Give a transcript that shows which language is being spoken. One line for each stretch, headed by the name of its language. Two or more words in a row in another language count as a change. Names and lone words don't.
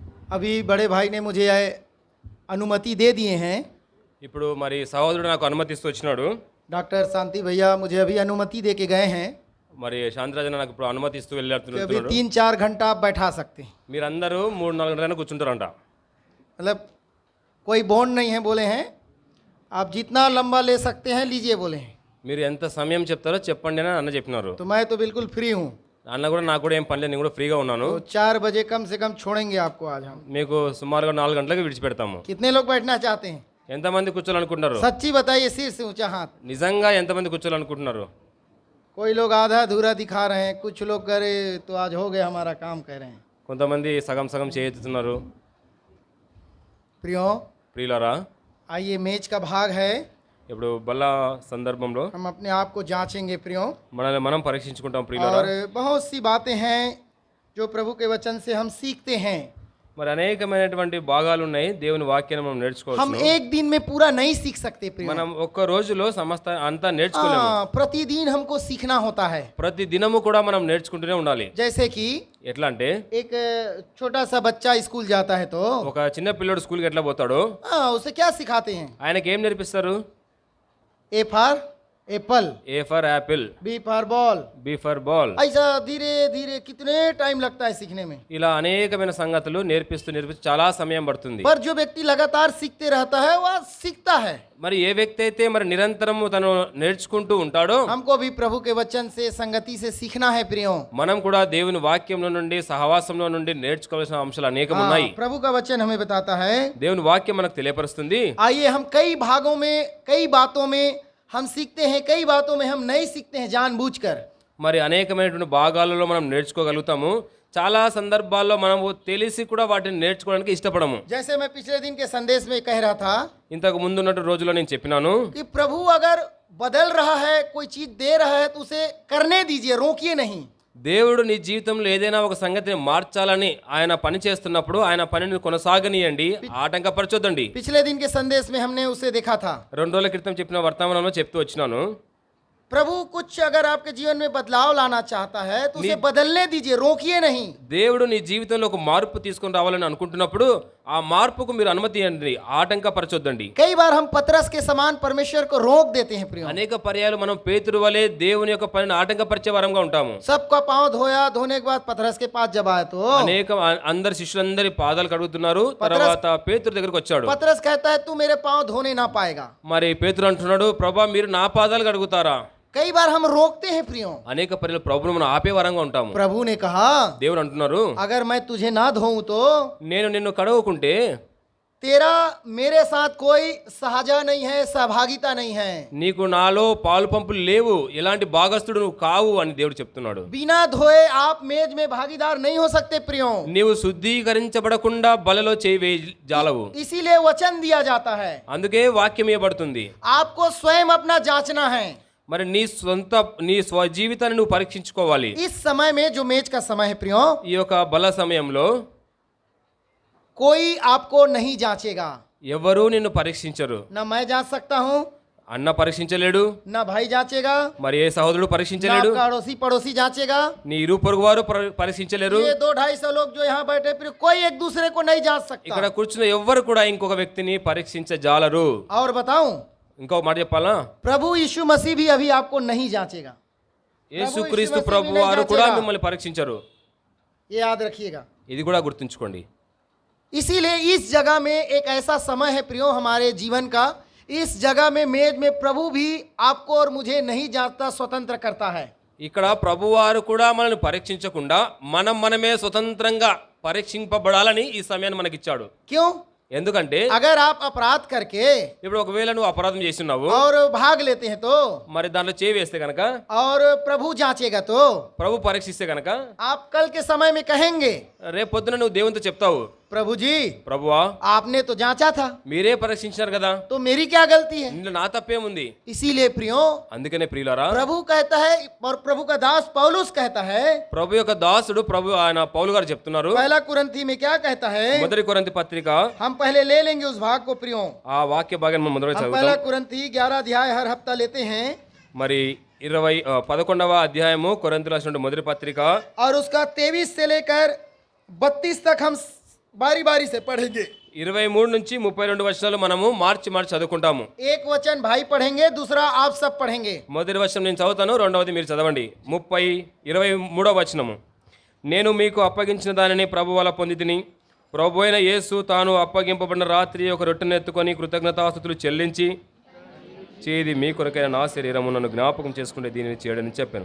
Hindi: अभी बड़े भाई ने मुझे अनुमति दे दिए हैं।
Telugu: ఇప్పుడు మరి సహోదరుడు నాకు అనుమతిస్తూ వచ్చినాడు.
Hindi: डॉक्टर शांति भैया मुझे अभी अनुमति दे के गए हैं
Telugu: మరి శాంతిరాజన నాకు ఇప్పుడు అనుమతిస్తూ
Hindi: कि अभी
Telugu: వెళ్ళాడుతున్నాడు.
Hindi: 3-4 घंटा आप बैठा सकते हैं।
Telugu: మీరందరూ 3-4 గంటలైనా కూర్చుంటారంట.
Hindi: मतलब कोई बॉन्ड नहीं है, बोले हैं आप जितना लंबा ले सकते हैं लीजिए, बोले हैं।
Telugu: మీరు ఎంత సమయం చెప్తారో చెప్పండి అని అన్న చెప్పినారు.
Hindi: तो मैं तो बिल्कुल फ्री हूँ।
Telugu: అన్న కూడా నాకు కూడా ఏం పని లేదు, నేను కూడా ఫ్రీగా ఉన్నాను.
Hindi: तो 4 बजे कम से कम छोड़ेंगे आपको आज हम।
Telugu: మీకు సుమారుగా 4 గంటలకు విడిచిపెడతాము.
Hindi: कितने लोग बैठना चाहते हैं?
Telugu: ఎంతమంది కూర్చోాలనుకుంటున్నారు?
Hindi: सच्ची बताइए, सिर से ऊंचा हाथ।
Telugu: నిజంగా ఎంతమంది కూర్చోాలనుకుంటున్నారు?
Hindi: कोई लोग आधा अधूरा दिखा रहे हैं, कुछ लोग करे तो आज हो गया हमारा काम कह रहे हैं।
Telugu: కొంతమంది సగం సగం చేయెత్తుతున్నారు.
Hindi: प्रियो
Telugu: ప్రియులారా,
Hindi: आइए, मेज का भाग है,
Telugu: ఇప్పుడు బల్ల సందర్భంలో
Hindi: हम अपने आप को जांचेंगे प्रियो।
Telugu: మనల్ని మనం పరీక్షించుకుంటాం ప్రియులారా.
Hindi: और बहुत सी बातें हैं जो प्रभु के वचन से हम सीखते हैं।
Telugu: మరి అనేకమైనటువంటి భాగాలు ఉన్నాయి దేవుని వాక్యాన్ని మనం
Hindi: हम
Telugu: నేర్చుకోవచ్చు.
Hindi: एक दिन में पूरा नहीं सीख सकते प्रियो।
Telugu: మనం ఒక్క రోజులో సమస్త అంతా నేర్చుకోలేము.
Hindi: प्रतिदिन हमको सीखना होता है।
Telugu: ప్రతి దినము కూడా మనం నేర్చుకుంటూనే ఉండాలి.
Hindi: जैसे कि
Telugu: ఎట్లా అంటే
Hindi: एक छोटा सा बच्चा स्कूल जाता है तो
Telugu: ఒక చిన్న పిల్లోడు స్కూల్కి ఎట్లా పోతాడో
Hindi: उसे क्या सिखाते हैं?
Telugu: ఆయనకి ఏం నేర్పిస్తారు?
English: A for apple, A for apple, B for ball, B for ball.
Hindi: ऐसा धीरे धीरे कितने टाइम लगता है सीखने में।
Telugu: ఇలా అనేకమైన సంగతులు నేర్పిస్తూ చాలా సమయం పడుతుంది.
Hindi: पर जो व्यक्ति लगातार सीखते रहता है वह सीखता है।
Telugu: మరి ఏ వ్యక్తి అయితే మరి నిరంతరము తను నేర్చుకుంటూ ఉంటాడో,
Hindi: हमको भी प्रभु के वचन से संगति से सीखना है प्रियो।
Telugu: మనం కూడా దేవుని వాక్యంలో నుండి సహవాసంలో నుండి నేర్చుకోవాల్సిన అంశాలు అనేకం ఉన్నాయి.
Hindi: प्रभु का वचन हमें बताता है।
Telugu: దేవుని వాక్యం మనకు తెలియపరుస్తుంది.
Hindi: आइए, हम कई भागों में, कई बातों में हम सीखते हैं, कई बातों में हम नहीं सीखते हैं जानबूझकर।
Telugu: మరి అనేకమైనటువంటి భాగాలలో మనం నేర్చుకోగలుగుతాము. చాలా సందర్భాల్లో మనము తెలిసి కూడా వాటిని నేర్చుకోవడానికి ఇష్టపడము.
Hindi: जैसे मैं पिछले दिन के संदेश में कह रहा था
Telugu: ఇంతకు ముందున్నట్టు రోజుల్లో నేను చెప్పినాను,
Hindi: कि प्रभु अगर बदल रहा है, कोई चीज दे रहा है तो उसे करने दीजिए, रोकिए नहीं।
Telugu: దేవుడు నీ జీవితంలో ఏదైనా ఒక సంగతిని మార్చాలని ఆయన పని చేస్తున్నప్పుడు ఆయన పనిని కొనసాగనీయండి, ఆటంకపరచొద్దండి.
Hindi: पिछले दिन के संदेश में हमने उसे देखा था।
Telugu: 2 రోజుల క్రితం చెప్పిన వర్తమానంలో చెప్తూ వచ్చినాను,
Hindi: प्रभु कुछ अगर आपके जीवन में बदलाव लाना चाहता है तो उसे बदलने दीजिए, रोकिए नहीं।
Telugu: దేవుడు నీ జీవితంలో ఒక మార్పు తీసుకొని రావాలని అనుకుంటున్నప్పుడు ఆ మార్పుకు మీరు అనుమతి ఇవ్వండి, ఆటంకపరచొద్దండి.
Hindi: कई बार हम पतरस के समान परमेश्वर को रोक देते हैं प्रियो।
Telugu: అనేక పర్యాయాలు మనం పేతురు వలె దేవుని యొక్క పనిని ఆటంకపరిచే వరంగా ఉంటాము.
Hindi: सबका पांव धोया, धोने के बाद पतरस के पास जब आया तो
Telugu: అందరి శిష్యులందరి పాదాలు కడుగుతున్నారు. తర్వాత పేతురు దగ్గరికి వచ్చాడు.
Hindi: पतरस कहता है तू मेरे पांव धोने ना पाएगा।
Telugu: మరి పేతురు అంటున్నాడు, ప్రభా మీరు నా పాదాలు కడుగుతారా?
Hindi: कई बार हम रोकते हैं प्रियो।
Telugu: అనేక పర్యాలు ప్రభువును మనం ఆపే వరంగా ఉంటాము.
Hindi: प्रभु ने कहा
Telugu: దేవుడు అంటున్నారు,
Hindi: अगर मैं तुझे ना धोऊं तो
Telugu: నేను నిన్ను కడగకుంటే
Hindi: तेरा मेरे साथ कोई सहाजा नहीं है, सहभागिता नहीं है।
Telugu: నీకు నాలో పాలు పంపులు లేవు, ఎలాంటి భాగస్థుడు నువ్వు కావు అని దేవుడు చెప్తున్నాడు.
Hindi: बिना धोए आप मेज में भागीदार नहीं हो सकते प्रियो।
Telugu: నీవు శుద్ధీకరించబడకుండా బలలో చేయి జాలవు.
Hindi: इसीलिए वचन दिया जाता है,
Telugu: అందుకే వాక్యం ఇవ్వబడుతుంది.
Hindi: आपको स्वयं अपना जांचना है।
Telugu: మరి నీ స్వజీవితాన్ని నువ్వు పరీక్షించుకోవాలి.
Hindi: इस समय में जो मेज का समय है प्रियो,
Telugu: ఈ యొక్క బల సమయంలో
Hindi: कोई आपको नहीं जांचेगा।
Telugu: ఎవరు నిన్ను పరీక్షించరు.
Hindi: ना मैं जांच सकता हूँ,
Telugu: అన్న పరీక్షించలేడు,
Hindi: ना भाई जांचेगा,
Telugu: మరి ఏ సహోదరుడు
Hindi: ना
Telugu: పరీక్షించలేడు,
Hindi: आपका अड़ोसी पड़ोसी जांचेगा।
Telugu: నీ ఇరు పొరుగు వారు పరీక్షించలేరు.
Hindi: ये 200-250 लोग जो यहाँ बैठे प्रियो, कोई एक दूसरे को नहीं जांच
Telugu: ఇక్కడ
Hindi: सकता।
Telugu: కూర్చున్న ఎవ్వరు కూడా ఇంకొక వ్యక్తిని పరీక్షించజాలరు.
Hindi: और बताऊं,
Telugu: ఇంకొక మాట చెప్పాలా,
Hindi: प्रभु यीशु मसीह भी अभी आपको नहीं जांचेगा।
Telugu: యేసుక్రీస్తు ప్రభు వారు కూడా మిమ్మల్ని పరీక్షించరు.
Hindi: ये याद रखिएगा।
Telugu: ఇది కూడా గుర్తుంచుకోండి.
Hindi: इसीलिए इस जगह में एक ऐसा समय है प्रियो हमारे जीवन का, इस जगह में मेज में प्रभु भी आपको और मुझे नहीं जांचता, स्वतंत्र करता है।
Telugu: ఇక్కడ ప్రభువారు కూడా మనల్ని పరీక్షించకుండా మనమే స్వతంత్రంగా పరీక్షింపబడాలని ఈ సమయాన్ని మనకిచ్చాడు.
Hindi: क्यों?
Telugu: ఎందుకంటే
Hindi: अगर आप अपराध करके
Telugu: ఇప్పుడు ఒకవేళ నువ్వు అపరాధం చేస్తున్నావు,
Hindi: और भाग लेते हैं तो,
Telugu: మరి దాంట్లో చేయి వేస్తే కనుక,
Hindi: और प्रभु जांचेगा तो
Telugu: ప్రభు పరీక్షిస్తే కనుక,
Hindi: आप कल के समय में कहेंगे,
Telugu: రేపు పొద్దున నువ్వు దేవునితో చెప్తావు,
Hindi: प्रभु जी
Telugu: ప్రభువా
Hindi: आपने तो जांचा था,
Telugu: మీరే పరీక్షించినారు కదా,
Hindi: तो मेरी क्या गलती है?
Telugu: ఇందులో నా తప్పేముంది?
Hindi: इसीलिए प्रियो
Telugu: అందుకనే ప్రియులారా,
Hindi: प्रभु कहता है, और प्रभु का दास पौलुस कहता है,
Telugu: ప్రభు యొక్క దాసుడు ఆయన పౌలు గారు చెప్తున్నారు,
Hindi: पहला कुरिन्थी में क्या कहता है?
Telugu: మొదటి కొరింథీ పత్రిక
Hindi: हम पहले ले लेंगे उस भाग को प्रियो।
Telugu: ఆ వాక్య భాగాన్ని మనం మొదట
Hindi: हम
Telugu: చదువుతాం.
Hindi: पहला कुरिन्थी 11 अध्याय हर हफ्ता लेते हैं,
Telugu: మరి 11వ అధ్యాయము కొరింథీయులకు రాసిన మొదటి పత్రిక
Hindi: और उसका 23 से लेकर 32 तक हम बारी बारी से पढ़ेंगे।
Telugu: 23 నుంచి 32 వచనాలు మనము మార్చి చదువుకుంటాము.
Hindi: एक वचन भाई पढ़ेंगे, दूसरा आप सब पढ़ेंगे।
Telugu: మొదటి వచనం నేను చదువుతాను, రెండవది మీరు చదవండి. 23వ వచనము. నేను మీకు అప్పగించిన దానిని ప్రభు వల్ల పొందితిని. ప్రభు అయిన యేసు తాను అప్పగింపబడిన రాత్రి ఒక రొట్టెను ఎత్తుకొని కృతజ్ఞతాస్తుతులు చెల్లించి, చేది మీ కొరకైన నా శరీరము, నన్ను జ్ఞాపకం చేసుకుంటే దీనిని చేయడని చెప్పాను.